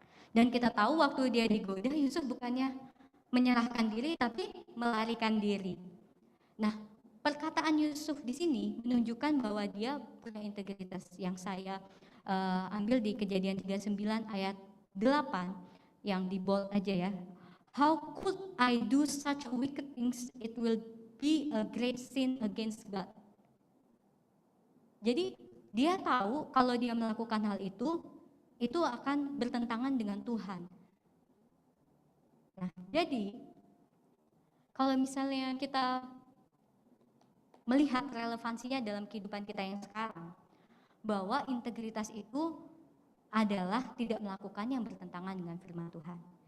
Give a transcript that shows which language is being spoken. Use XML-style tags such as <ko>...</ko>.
<id>Dan kita tahu waktu dia digoda, Yusuf bukannya menyerahkan diri tapi melarikan diri. Nah, perkataan Yusuf di sini menunjukkan bahwa dia punya integritas yang saya ambil di Kejadian 39 ayat 8 yang di bold aja ya.</id> <en>How could I do such wicked things? It will be a great sin against God.</en> <id>Jadi dia tahu kalau dia melakukan hal itu akan bertentangan dengan Tuhan. Nah, jadi kalau misalnya kita melihat relevansinya dalam kehidupan kita yang sekarang, bahwa integritas itu adalah tidak melakukan yang bertentangan dengan firman Tuhan.</id>